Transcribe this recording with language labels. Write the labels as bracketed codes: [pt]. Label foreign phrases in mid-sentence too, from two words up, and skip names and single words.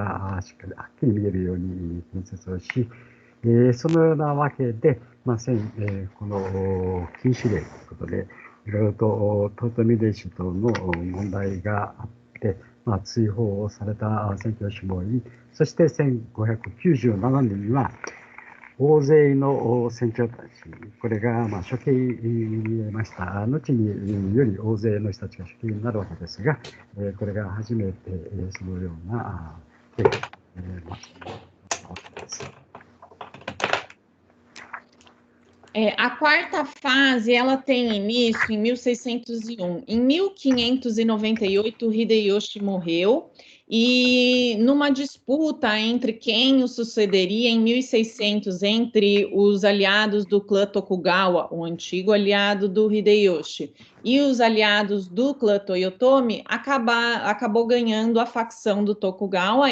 [ja] がしっかりはっきり見えるように建設をし、そのようなわけで、この禁止令ということで、いろいろとトートミデーシとの問題があって、追放をされた宣教師もいり、そして1597年には、大勢の宣教たち、これが処刑に見えました。後により大勢の人たちが処刑になるわけですが、これが初めてそのような経緯なわけです。 [pt] A quarta fase, ela tem início em 1601. Em 1598, Hideyoshi morreu, e numa disputa entre quem o sucederia em 1600, entre os aliados do clã Tokugawa, o antigo aliado do Hideyoshi, e os aliados do clã Toyotomi, acabou ganhando a facção do Tokugawa.